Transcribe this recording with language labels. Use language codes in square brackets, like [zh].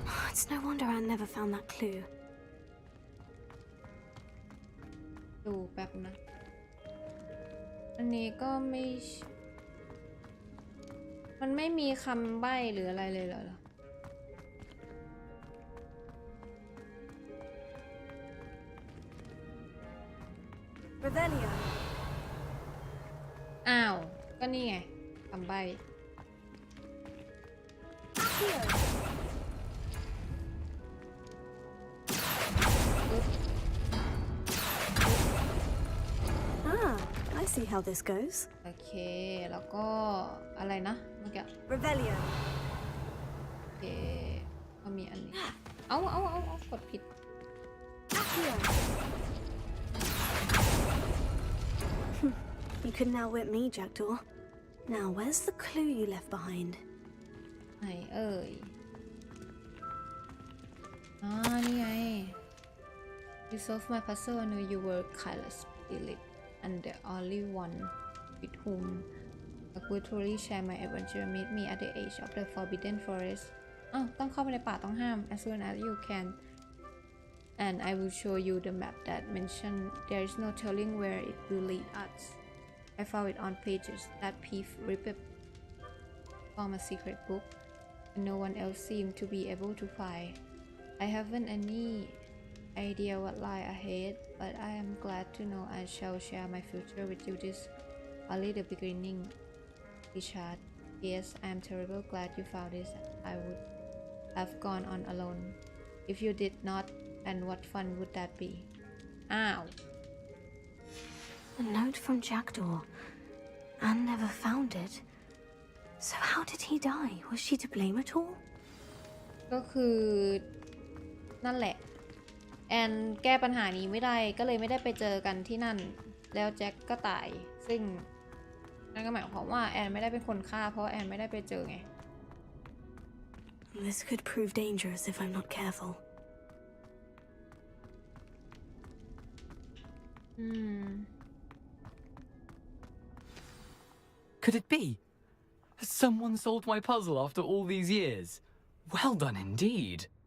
[en] It's no wonder Anne never found that clue. [th] ดูแป๊บนะอันนี้ก็ไม่มันไม่มีคำใบ้หรืออะไรเลยเหรอ [en] Revelio. [th] อ้าวก็นี่ไงคำใบ้ [en] Ah, I see how this goes. [th] โอเคแล้วก็อะไรนะเมื่อกี้ [en] Revelio. [th] โอเคก็มีอันนี้เอากดผิด [en] You couldn't outwit me, Jackdaw. Now, where's the clue you left behind? [th] ไหนเอ่ยนี่ไง [en] You solved my puzzle. I knew you were careless spirit and the only one with whom I could truly share my adventure. Meet me at the edge of the forbidden forest. [th] ต้องเข้าไปในป่าต้องห้าม [en] as soon as you can. And I will show you the map that mentioned. There is no telling where it will lead us. I found it on pages that Peeve ripped from a secret book, and no one else seemed to be able to find. I haven't any idea what lie ahead, but I am glad to know I shall share my future with you. This only the beginning, Richard. Yes, I am terribly glad you found this. I would have gone on alone if you did not, and what fun would that be? Ow. A note from Jackdaw. Anne never found it. So how did he die? Was she to blame at all? [th] ก็คือนั่นแหละแอนแก้ปัญหานี้ไม่ได้ก็เลยไม่ได้ไปเจอกันที่นั่นแล้วแจ็คก็ตายซึ่งนั่นก็หมายความว่าแอนไม่ได้เป็นคนฆ่าเพราะแอนไม่ได้ไปเจอไง [en] This could prove dangerous if I'm not careful. Could it be? Someone solved my puzzle after all these years. Well done indeed.